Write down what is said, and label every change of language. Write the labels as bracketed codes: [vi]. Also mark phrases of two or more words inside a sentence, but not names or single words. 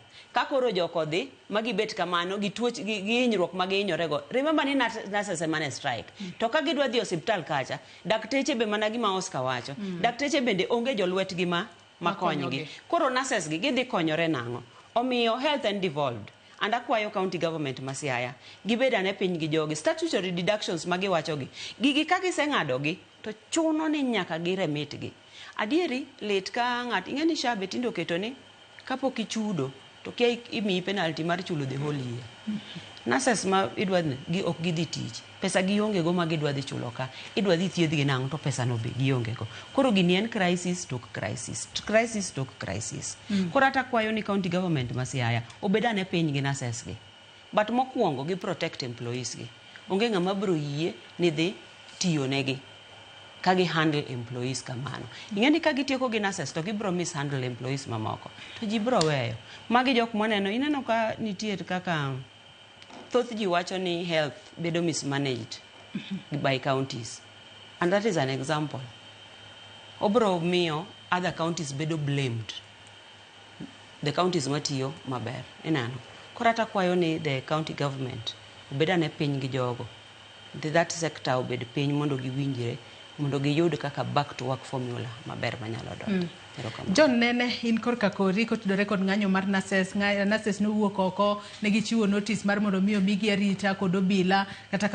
[luo] Kakoro joko dhi, magibet kamano, gituoch, gihinyruok magihinyorego. Remember ni nurses emane strike. To ka gidwa dhi osiptal kacha, dakteche be mana gima Oscar wacho. Dakteche bende onge jolwet gima makonygi. Koro nurses gi gidhi konyore nango. [en] Omiyo health and devolved. [luo] And akwayo [en] county government [luo] ma Siaya. Gibeda ne piny gi jogi. [en] Statutory deductions [luo] magiwacho gi. Gigi kagi seng'ado gi, to chuno ni nyaka giremit gi. Adieri let ka ng'at ing'eni SHA betindo keto ni kapok ichudo to kia imiyi penalty mar chulo [en] the whole year. [luo] Nurses ma idwa gi ok gidhi tich. Pesa gionge go ma gidwa dhi chulo ka. Idwa dhi thiedh gi nang' to pesa no be gionge go. Koro gini en crisis tok crisis. Crisis tok crisis. Koro ata kwayo ni [en] county government [luo] ma Siaya obeda ne piny gi nurses gi. But mokwongo gi [en] protect employees [luo] gi. Onge ng'ama bro yie ni dhi tiyo negi. Kagi [en] handle employees [luo] kamano. Ingeni kagi tieko gi nurses to gibro [en] mishandle employees [luo] mamoko. To ji bro weyo. Magi jok moneno ineno ka nitiere kaka thoth ji wacho ni health bedo [en] mismanaged by counties. And that is an example. [luo] Obro miyo [en] other counties [luo] bedo blamed. [en] The counties matiyo maber. [luo] Inano. Korata kwayo ni [en] the county government [luo] obeda ne piny gi jogo. [en] That sector [luo] obed piny mondo giwinjire. Mondo giyud kaka [en] back to work formula [luo] maber manyalo dot. John Nene in korka kori kotudore kod ng'anyo mar Nases nowuok oko ne gichiwo notice mar mondo migi arita kod obila kata